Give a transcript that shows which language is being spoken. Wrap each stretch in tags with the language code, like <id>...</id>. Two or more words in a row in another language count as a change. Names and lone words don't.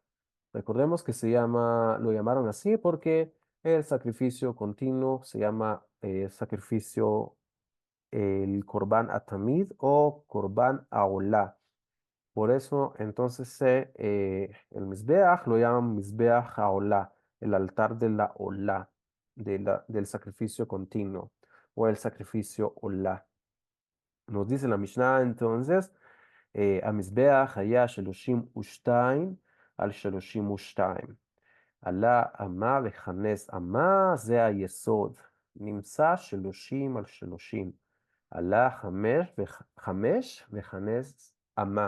<es>Recordemos que lo llamaron así porque el sacrificio continuo se llama sacrificio el</es> <he>קרבן התמיד</he> <es>o</es> <he>קרבן העולה.</he> <es>Por eso, entonces, el Mizbeach lo llaman</es> <he>מזבח העולה,</he> <es>el altar de la Olá, del sacrificio continuo, o el sacrificio Olá. Nos dice la Mishnah, entonces,</es> <he>המזבח היה 32 על 32. עלה אמה וכנס אמה, זה היסוד. נמצא 30 על 30. עלה 5 וכנס אמה.</he>